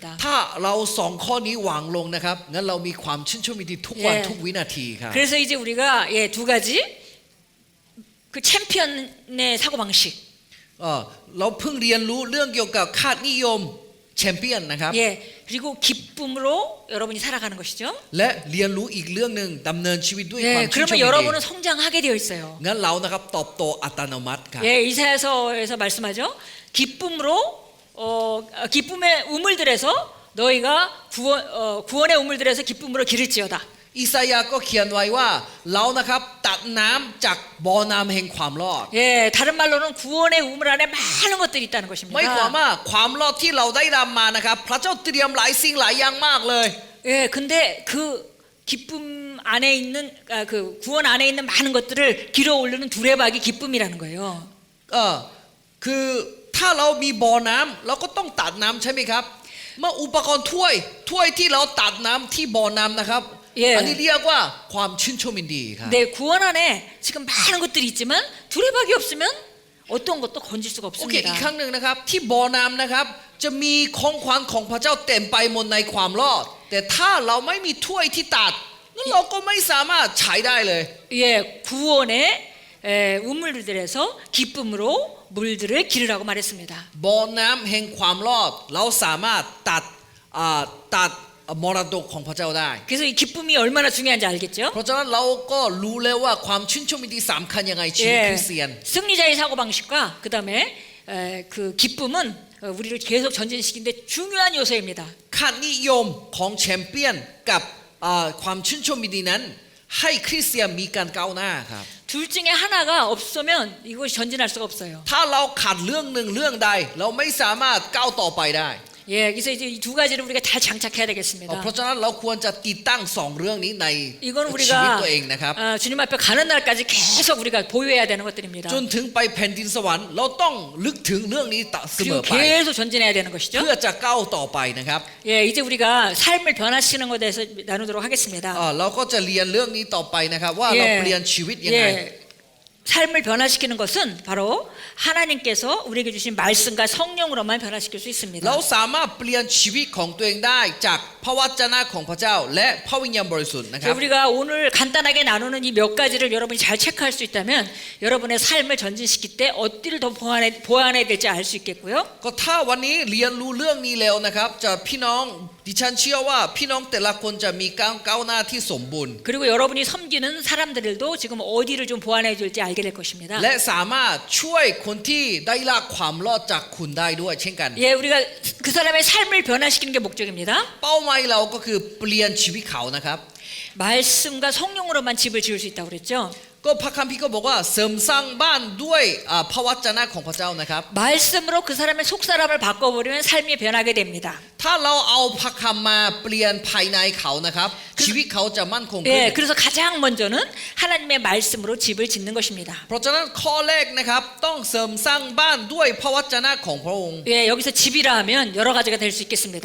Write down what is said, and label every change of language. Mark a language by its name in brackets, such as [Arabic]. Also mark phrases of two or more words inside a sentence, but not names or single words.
[Thai] ถ้าเราสองข้อนี้วางลงนะครับงั้นเรามีความชื่นชมยินดีทุกวันทุกวินาทีครับ [Korean] 그래서 이제 우리가 예, 두 가지 그 챔피언의 사고 방식, [Thai] เราเพิ่งเรียนรู้เรื่องเกี่ยวกับค่านิยมแชมเปี้ยนนะครับ [Korean] 예, 그리고 기쁨으로 여러분이 살아가는 것이죠. [Thai] และเรียนรู้อีกเรื่องหนึ่งดำเนินชีวิตด้วยความ [Korean] 예, [Thai] ชื่นชม [Korean] 그러면 [Thai] ยินดี [Korean] 여러분은 성장하게 되어 있어요. [Thai] งั้นเรานะครับตอบโตอัตโนมัติครับ [Korean] 예, 이사야서에서 말씀하죠. 기쁨으로 기쁨의 우물들에서 너희가 구원의 우물들에서 기쁨으로 기를지어다. [Thai] อิสายาห์ก็เขียนไว้ว่าเรานะครับตัดน้ำจากบ่อน้ำแห่งความรอด [Korean] 예, 다른 말로는 구원의 우물 안에 많은 것들이 있다는 [Thai] ไม่ความ [Korean] 것입니다. [Thai] ว่าความรอดที่เราได้รับมานะครับพระเจ้าเตรียมหลายสิ่งหลายอย่างมากเลย [Korean] 예, 근데 그 기쁨 안에 있는 그 구원 안에 있는 많은 것들을 길어 올리는 두레박이 기쁨이라는 거예요. [Thai] คือถ้าเรามีบ่อน้ำเราก็ต้องตัดน้ำใช่ไหมครับเมื่ออุปกรณ์ถ้วยที่เราตัดน้ำที่บ่อน้ำนะครับ อันนี้เรียกว่าความชื่นชมยินดีครับ [Korean] 네, 구원 안에 지금 많은 것들이 있지만 두레박이 없으면 어떤 것도 건질 수가 [Thai] โอเคอี [Korean] 없습니다. [Thai] กครั้งหนึ่งนะครับที่บ่อน้ำนะครับจะมีของขวัญของพระเจ้าเต็มไปหมดในความรอดแต่ถ้าเราไม่มีถ้วยที่ตัดงั้นเราก็ไม่สามารถใช้ได้เลย [Korean] 예, 구원의 우물들에서 기쁨으로 물들을 기르라고 말했습니다. [Thai] บ่อน้ำแห่งความรอดเราสามารถตัดมรดกของพระเจ้าได้ [Korean] 그래서 이 기쁨이 얼마나 중요한지 알겠죠? [Thai] เพราะฉะนั้นเราก็รู้แล้วว่าความชื่นชมยินดีสำคัญยังไงชีวิตคริสเตียน [Korean] 승리자의 사고 방식과 그 다음에 그 기쁨은 우리를 계속 전진시키는데 중요한 요소입니다. [Thai] ค่านิยมของแชมเปี้ยนกับความชื่นชมยินดีนั้นให้คริสเตียนมีการก้าวหน้าครับ [Korean] 둘 중에 하나가 없으면 이것이 전진할 수가 없어요. [Thai] ถ้าเราขาดเรื่องหนึ่งเรื่องใดเราไม่สามารถก้าวต่อไปได้ [Korean] 예, 그래서 이제 이 두 가지를 우리가 잘 장착해야 되겠습니다. [Thai] เพราะฉะนั้นเราควรจะติดตั้งสองเรื่องนี้ใน [Korean] 이건 [Thai] ชีวิต [Korean] 우리가 [Thai] ตัวเองนะครับ [Korean] 주님 앞에 가는 날까지 계속 우리가 보유해야 되는 것들입니다. [Thai] จนถึงไปแผ่นดินสวรรค์เราต้องลึกถึงเรื่องนี้เสม [Korean] 그리고 [Thai] อไป [Korean] 계속 전진해야 되는 것이죠. [Thai] เพื่อจะก้าวต่อไปนะครับ [Korean] 예, 이제 우리가 삶을 변화시키는 것에 대해서 나누도록 하겠습니다. [Thai] เราก็จะเรียนเรื่องนี้ต่อไปนะครับว่าเราเปลี่ยนชีวิตยังไง [Korean] 삶을 변화시키는 것은 바로 하나님께서 우리에게 주신 말씀과 성령으로만 변화시킬 수 있습니다. [Thai] เราสามารถเปลี่ยนชีวิตของตัวเองได้จากพระวจนะของพระเจ้าและพระวิญญาณบริสุทธิ์นะครับ [Korean] 우리가 오늘 간단하게 나누는 이 몇 가지를 여러분이 잘 체크할 수 있다면 여러분의 삶을 전진시킬 때 어디를 더 보완해야 될지 알 수 있겠고요. [Thai] ก็ถ้าวันนี้เรียนรู้เรื่องนี้แล้วนะครับจะพี่น้องดิฉันเชื่อว่าพี่น้องแต่ละคนจะมีก้าวหน้าที่สมบูรณ์ [Korean] 그리고 여러분이 섬기는 사람들도 지금 어디를 좀 보완해 줄지 알게 될 것입니다. [Thai] และสามารถช่วยคนที่ได้รับความรอดจากคุณได้ด้วยเช่นกัน [Korean] 예, 우리가 그 사람의 삶을 변화시키는 게 목적입니다. [Thai] เป้าหมายเราก็คือเปลี่ยนชีวิตเขานะครับ [Korean] 말씀과 성령으로만 집을 지을 수 있다고 그랬죠. [Thai] กก็พระคัมภีร์ก็บอกว่าเสริมสร้างบ้านด้วยพระวจนะของพระเจ้านะครับ [Korean] 말씀으로 그 사람의 속 사람을 바꿔버리면 삶이 변하게 됩니다. [Thai] ถ้าเราเอาพระคำมาเปลี่ยนภายในเขานะครับชีวิตเขาจะมั่นคงขึ้น [Korean] 예, 그래서 가장 먼저는 하나님의 말씀으로 집을 짓는 것입니다. [Thai] เพราะฉะนั้นข้อแรกนะครับต้องเสริมสร้างบ้านด้วยพระวจนะของพระองค์ [Korean] 예, 여기서 집이라 하면 여러 가지가 될 수 있겠습니다.